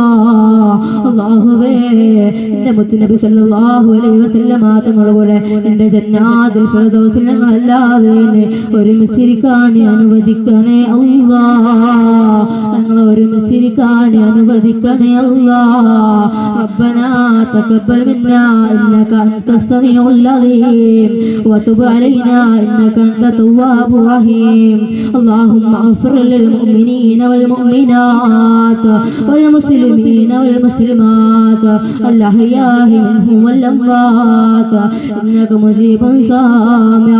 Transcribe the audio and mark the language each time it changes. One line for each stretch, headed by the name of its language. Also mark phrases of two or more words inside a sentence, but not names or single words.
Malayalam: അല്ലാഹുവേ, എന്റെ മുത്തുനബി
Arabic: صلى الله عليه وسلم
Malayalam: തങ്ങളുടെ കൂടെ എന്റെ ജന്നാത്തുൽ ഫിർദൗസിൽ ഞങ്ങളെല്ലാവരെയും ഒരുമിച്ചിരിക്കാൻ അനുവദിക്കണേ അല്ലാ. ഞങ്ങൾ ഒരുമിച്ചിരിക്കാൻ അനുവദിക്കണേ അല്ലാ.
Arabic: ربنا تقبل منا إنك أنت السميع العليم وتب علينا إنك أنت التواب الرحيم. اللهم اغفر للمؤمنين والمؤمنات والمسلمين والمسلمات الأحياء منهم والأموات إنك مجيب سامع.